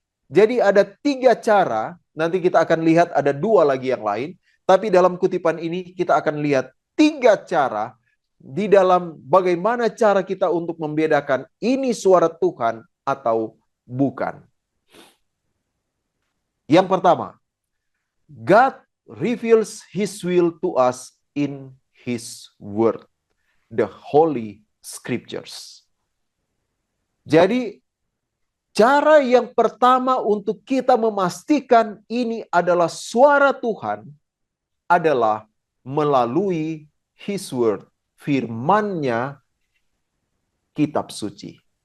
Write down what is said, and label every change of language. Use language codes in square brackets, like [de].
[id] Jadi ada 3 cara, nanti kita akan lihat ada 2 lagi yang lain. Tapi dalam kutipan ini kita akan lihat 3 cara di dalam bagaimana cara kita untuk membedakan ini suara Tuhan atau bukan. [en] Yang pertama, God reveals His will to us in His word, the Holy Scriptures. [id] Jadi, cara yang pertama untuk kita memastikan ini adalah suara Tuhan adalah melalui His word, firman-Nya, kitab suci.